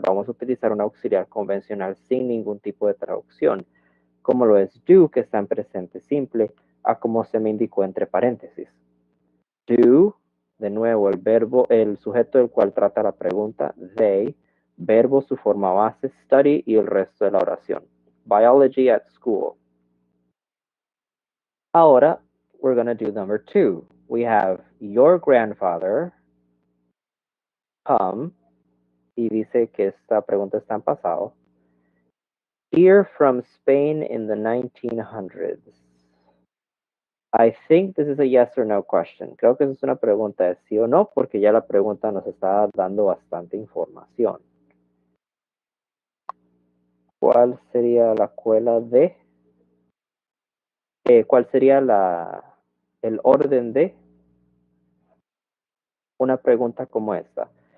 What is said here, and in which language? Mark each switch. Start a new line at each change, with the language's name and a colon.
Spanish: Vamos a utilizar un auxiliar convencional sin ningún tipo de traducción, como lo es do, que está en presente simple, a como se me indicó entre paréntesis. Do, de nuevo, el verbo, el sujeto del cual trata la pregunta, they, verbo, su forma base, study y el resto de la oración.
English: Biology at school.
Spanish: Ahora,
English: we're going to do number 2. We have your grandfather come,
Spanish: y dice que esta pregunta está en pasado.
English: Here from Spain in the 1900s. I think this is a yes or no question.
Spanish: Creo que es una pregunta de sí o no, porque ya la pregunta nos está dando bastante información. ¿Cuál sería la cuela de? ¿Cuál sería el orden de una pregunta como esta?